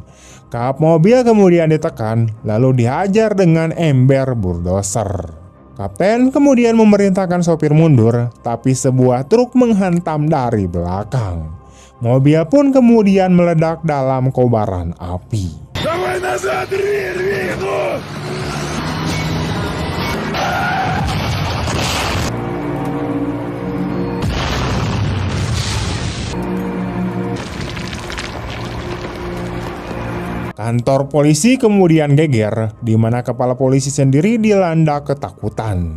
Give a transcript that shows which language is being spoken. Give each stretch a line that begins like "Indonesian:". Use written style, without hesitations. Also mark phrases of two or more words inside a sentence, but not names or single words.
Indonesian: Kap mobil kemudian ditekan, lalu dihajar dengan ember bulldozer. Kapten kemudian memerintahkan sopir mundur, tapi sebuah truk menghantam dari belakang. Mobil pun kemudian meledak dalam kobaran api.
Russian: Давай назад, рви, ну!
Indonesian: Kantor polisi kemudian geger, di mana kepala polisi sendiri dilanda ketakutan.